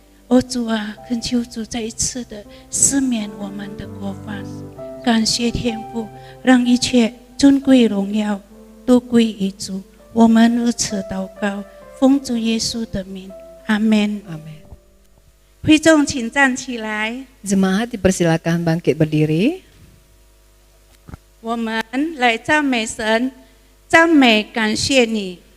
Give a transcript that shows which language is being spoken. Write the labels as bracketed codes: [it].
[zh] 哦主啊，恳求主再一次的赦免我们的过犯，感谢天父，让一切尊贵荣耀都归于主。我们如此祷告，奉主耶稣的名，阿门。 [id] Amin. [zh] 会众请站起来， [id] Jemaat dipersilakan bangkit berdiri. [zh] 我们来赞美神，赞美感谢你。